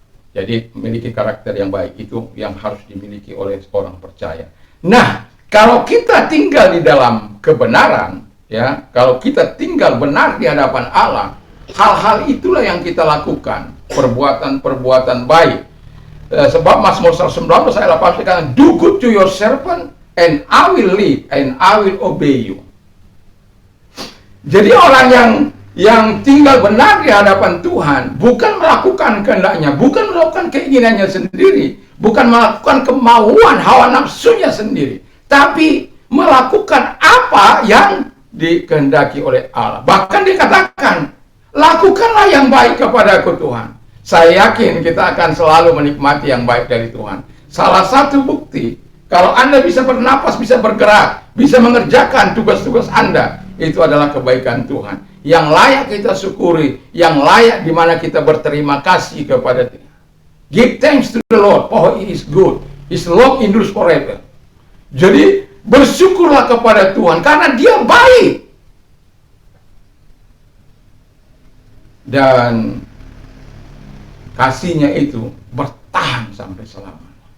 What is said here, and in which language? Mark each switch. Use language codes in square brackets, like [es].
[id] Jadi memiliki karakter yang baik itu yang harus dimiliki oleh orang percaya. Nah, kalau kita tinggal di dalam kebenaran, ya, kalau kita tinggal benar di hadapan Allah, hal-hal itulah yang kita lakukan, perbuatan-perbuatan baik. Sebab Mazmur 119 ayat 8 dikatakan, [en] do good to your servant and I will live and I will obey you. [id] Jadi orang yang tinggal benar di hadapan Tuhan bukan melakukan kehendaknya, bukan melakukan keinginannya sendiri, bukan melakukan kemauan hawa nafsunya sendiri, tapi melakukan apa yang dikehendaki oleh Allah. Bahkan dikatakan, lakukanlah yang baik kepadaku Tuhan. Saya yakin kita akan selalu menikmati yang baik dari Tuhan. Salah satu bukti, kalau Anda bisa bernapas, bisa bergerak, bisa mengerjakan tugas-tugas Anda, itu adalah kebaikan Tuhan. Yang layak kita syukuri, yang layak di mana kita berterima kasih kepada Dia. [en] Give thanks to the Lord, for He is good. His love endures forever. [id] Jadi, bersyukurlah kepada Tuhan, karena Dia baik. Dan kasihnya itu bertahan sampai selamanya.